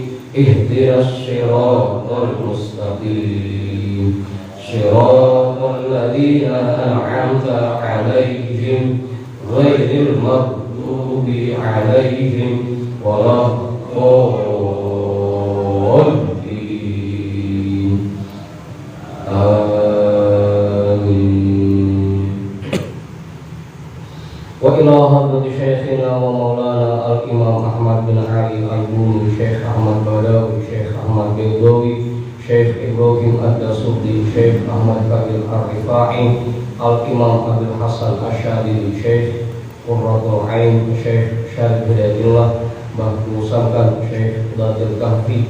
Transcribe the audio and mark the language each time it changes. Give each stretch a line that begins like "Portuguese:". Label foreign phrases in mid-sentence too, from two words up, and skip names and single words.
Arabic: اهدنا الصراط المستقيم صراط الذين أنعمت عليهم غير المغضوب عليهم ولا الضالين. Amin. وإلى حضرة شيخنا ومولانا الإمام Ahmad bin Ali al-Buni, Syekh Ahmad Badawi, Syekh Ahmad Badawi, Syekh Ibrahim Ad-Dasuki, Syekh Ahmad Kabil Ar-Rifai, Al-Imam Abdul Hasan Asyadili, Syekh Qurratul Ain, Syekh Syarif Hidayatullah, Mbah Musakan, Syekh Datil Kahfi,